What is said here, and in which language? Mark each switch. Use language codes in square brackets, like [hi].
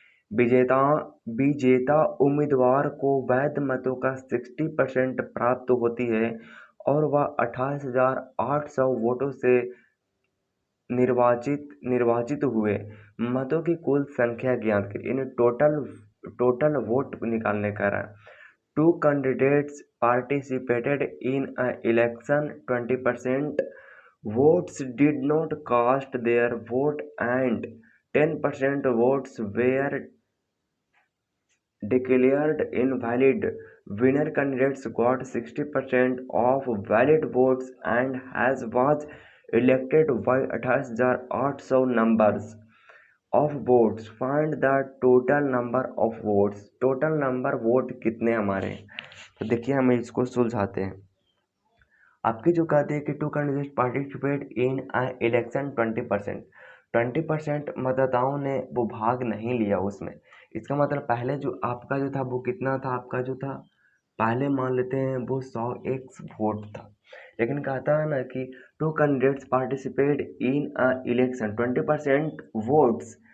[hi] विजेता विजेता उम्मीदवार को वैध मतों का 60% प्राप्त होती है और वह 28,800 वोटों से निर्वाचित हुए। मतों की कुल संख्या ज्ञात करें, इन टोटल वोट निकालने का रहा। [en] Two candidates participated in a election, 20% votes did not cast their vote and 10% votes were declared invalid. Winner candidates got 60% of valid votes and was elected by 28,800 numbers of votes. Find the total number of votes. [hi] Total number vote कितने हमारे हैं? तो देखिए हम इसको सुलझाते हैं। आपकी जो कहते हैं कि [en] two candidate participate in election, [hi] 20% मतदाताओं ने वो भाग नहीं लिया उसमें। इसका मतलब पहले जो आपका जो था वो कितना था, आपका जो था पहले मान लेते हैं वो 100x वोट था, लेकिन कहता है ना कि [en] two candidates participate in election, 20% votes